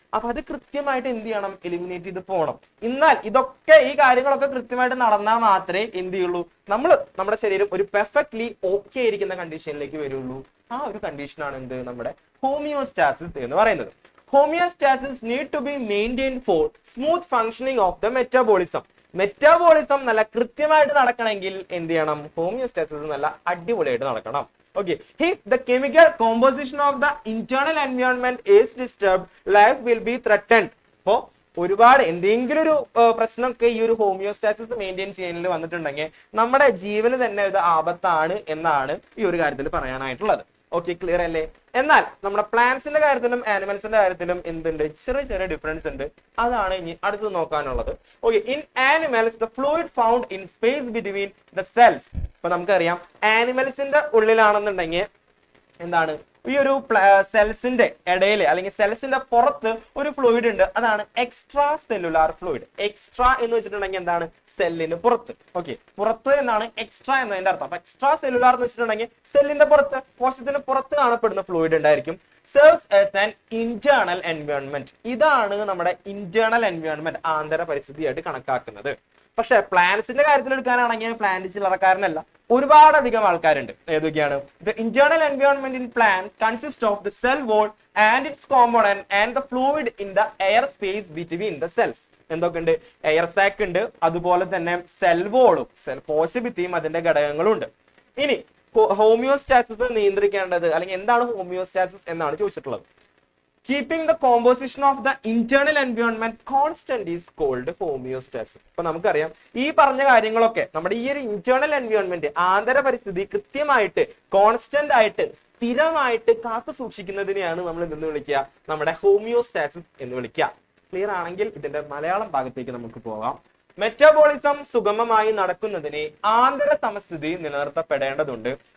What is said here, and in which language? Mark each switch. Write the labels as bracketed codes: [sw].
[ml] അപ്പൊ അത് കൃത്യമായിട്ട് എന്ത് ചെയ്യണം, എലിമിനേറ്റ് ചെയ്ത് പോകണം. എന്നാൽ ഈ കാര്യങ്ങളൊക്കെ കൃത്യമായിട്ട് നടന്നാൽ മാത്രമേ എന്ത് ചെയ്യുള്ളൂ, നമ്മുടെ ശരീരം ഒരു പെർഫെക്റ്റ്ലി ഓക്കെ ആയിരിക്കുന്ന കണ്ടീഷനിലേക്ക് വരുള്ളൂ. ആ ഒരു കണ്ടീഷനാണ് എന്ത്, നമ്മുടെ ഹോമിയോസ്റ്റാസിസ് എന്ന് പറയുന്നത്. [en] Homeostasis need to be maintained for smooth functioning of the metabolism. [ml] Metabolism നല്ല കൃത്യമായിട്ട് നടക്കണമെങ്കിൽ എന്ത് ചെയ്യണം, ഹോമിയോസ്റ്റാസിസ് നല്ല അടിപൊളിയായിട്ട് നടക്കണം. [en] Okay, if the chemical composition of the internal environment is disturbed, life will be threatened. [ml] അപ്പോ ഒരുപാട് എന്തെങ്കിലും ഒരു പ്രശ്നമൊക്കെ ഈ ഒരു ഹോമിയോസ്റ്റാസിസ് മെയിൻറ്റെയിൻ ചെയ്യാൻ വന്നിട്ടുണ്ടെങ്കിൽ നമ്മുടെ ജീവന് തന്നെ ഇത് ആപത്താണ് എന്നാണ് ഈ ഒരു കാര്യത്തിൽ പറയാനായിട്ടുള്ളത്. ഓക്കെ, ക്ലിയർ അല്ലേ? എന്നാൽ നമ്മുടെ പ്ലാന്റ്സിന്റെ കാര്യത്തിലും ആനിമൽസിന്റെ കാര്യത്തിലും എന്തുണ്ട്, ചെറിയ ചെറിയ ഡിഫറൻസ് ഉണ്ട്. അതാണ് ഇനി അടുത്ത് നോക്കാനുള്ളത്. [en] Okay, in animals the fluid found in space between the cells. [ml] ഇപ്പൊ നമുക്കറിയാം ആനിമൽസിന്റെ ഉള്ളിലാണെന്നുണ്ടെങ്കിൽ എന്താണ്, ഈ ഒരു സെൽസിന്റെ ഇടയിൽ അല്ലെങ്കിൽ സെൽസിന്റെ പുറത്ത് ഒരു ഫ്ലൂയിഡ് ഉണ്ട്. അതാണ് എക്സ്ട്രാ സെല്ലുലാർ ഫ്ലൂയിഡ്. എക്സ്ട്രാ എന്ന് വെച്ചിട്ടുണ്ടെങ്കിൽ എന്താണ്, സെല്ലിന് പുറത്ത്. ഓക്കെ, പുറത്ത് എന്നാണ് എക്സ്ട്രാ എന്നതിന്റെ അർത്ഥം. അപ്പൊ എക്സ്ട്രാ സെല്ലുലാർ എന്ന് വെച്ചിട്ടുണ്ടെങ്കിൽ സെല്ലിന്റെ പുറത്ത്, കോശത്തിന് പുറത്ത് കാണപ്പെടുന്ന ഫ്ലൂയിഡ് ഉണ്ടായിരിക്കും. [en] Serves as an internal environment. [ml] ഇതാണ് നമ്മുടെ ഇന്റേണൽ എൻവയോൺമെന്റ്, ആന്തര പരിസ്ഥിതിയായിട്ട് കണക്കാക്കുന്നത്. പക്ഷെ പ്ലാന്റ്സിന്റെ കാര്യത്തിൽ എടുക്കാനാണെങ്കിൽ പ്ലാന്റ് ചില്ലറക്കാരനല്ല, ഒരുപാടധികം ആൾക്കാരുണ്ട്. ഏതൊക്കെയാണ്? [en] The internal environment in plant consists of the cell wall and its component and the fluid in the air space between the cells. [ml] എന്തൊക്കെയുണ്ട്? Air sac ഉണ്ട്, അതുപോലെ തന്നെ സെൽ വോളും കോശഭിത്തിയും അതിന്റെ ഘടകങ്ങളും ഉണ്ട്. ഇനി ഹോമിയോസ്റ്റാസിസ് നിയന്ത്രിക്കേണ്ടത് അല്ലെങ്കിൽ എന്താണ് ഹോമിയോസ്റ്റാസിസ് എന്നാണ് ചോദിച്ചിട്ടുള്ളത്. [en] Keeping the composition of the internal environment constant is called homeostasis. [ml] ഇപ്പൊ നമുക്കറിയാം ഈ പറഞ്ഞ കാര്യങ്ങളൊക്കെ നമ്മുടെ ഈ ഒരു ഇന്റേണൽ എൻവയോൺമെന്റ്, ആന്തര പരിസ്ഥിതി കൃത്യമായിട്ട് കോൺസ്റ്റന്റ് ആയിട്ട് സ്ഥിരമായിട്ട് കാത്തു സൂക്ഷിക്കുന്നതിനെയാണ് നമ്മൾ എന്ന് വിളിക്കുക, നമ്മുടെ ഹോമിയോസ്റ്റാസിസ് എന്ന് വിളിക്കുക. ക്ലിയർ ആണെങ്കിൽ ഇതിന്റെ മലയാളം ഭാഗത്തേക്ക് നമുക്ക് പോകാം. മെറ്റബോളിസം സുഗമമായി നടക്കുന്നതിന് ആന്തര സമസ്ഥിതി നിലനിർത്തപ്പെടേണ്ടതുണ്ട്.